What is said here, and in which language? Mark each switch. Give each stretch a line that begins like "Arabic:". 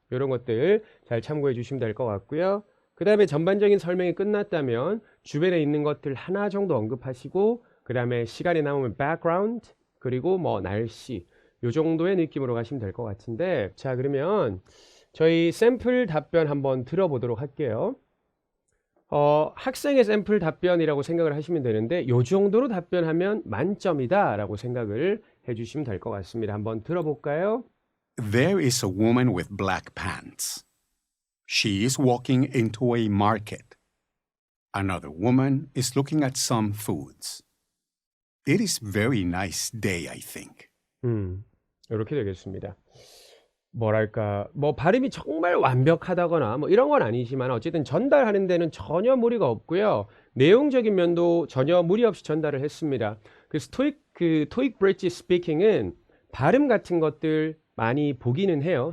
Korean: 이런 것들 잘 참고해 주시면 될 것 같고요. 그 다음에 전반적인 설명이 끝났다면 주변에 있는 것들 하나 정도 언급하시고 그 다음에 시간이 남으면 background 그리고 뭐 날씨 이 정도의 느낌으로 가시면 될 것 같은데 자 그러면 저희 샘플 답변 한번 들어보도록 할게요. 학생의 샘플 답변이라고 생각을 하시면 되는데 이 정도로 답변하면 만점이다 라고 생각을 해주시면 될 것 같습니다. 한번 들어볼까요?
English: There is a woman with black pants. She is walking into a market. Another woman is looking at some foods. It is very nice day, I think.
Korean: 이렇게 되겠습니다. 뭐랄까 뭐 발음이 정말 완벽하다거나 뭐 이런 건 아니지만 어쨌든 전달하는 데는 전혀 무리가 없고요. 내용적인 면도 전혀 무리 없이 전달을 했습니다. 그래서 토익 브릿지 스피킹은 발음 같은 것들 많이 보기는 해요.